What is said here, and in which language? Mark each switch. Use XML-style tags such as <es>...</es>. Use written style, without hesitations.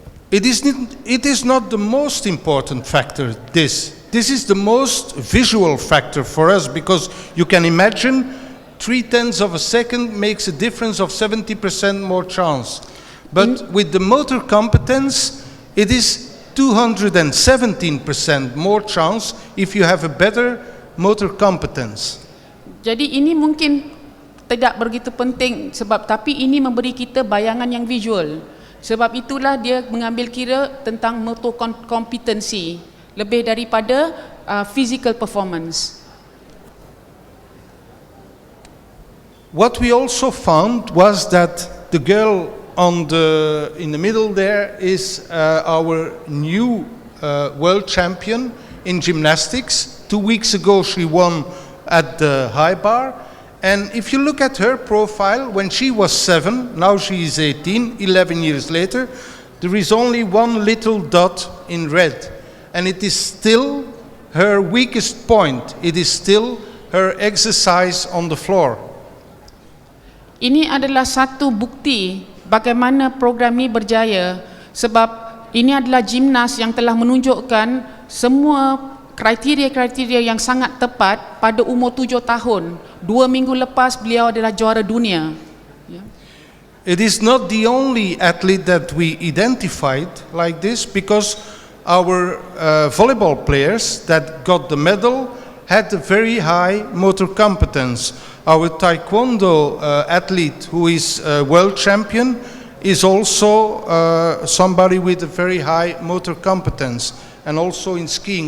<en>It is not the most important factor, this is the most visual factor for us, because you can imagine 0.3 of a second makes a difference of 70% more chance. But with the motor competence, it is 217% more chance if you have a better motor competence.</en> <ms>Jadi ini mungkin tidak begitu penting, tapi ini memberi kita bayangan yang visual. Sebab itulah dia mengambil kira tentang motor kompetensi lebih daripada</ms> <en>physical performance. What we also found was that the girl in the middle there is our new world champion in gymnastics. 2 weeks ago she won at the high bar. And if you look at her profile, when she was 7, now she is 18, 11 years later, there is only one little dot in red. And it is still her weakest point. It is still her exercise on the floor.</en> <ms>Ini adalah satu bukti bagaimana program ini berjaya, sebab ini adalah gimnas yang telah menunjukkan semua kriteria-kriteria yang sangat tepat pada umur 7 tahun. 2 minggu lepas beliau adalah juara dunia.</ms> <en>It is not the only athlete that we identified like this, because our volleyball players that got the medal had a very high motor competence. Our taekwondo athlete who is world champion is also somebody with a very high motor competence, and also in skiing.</en>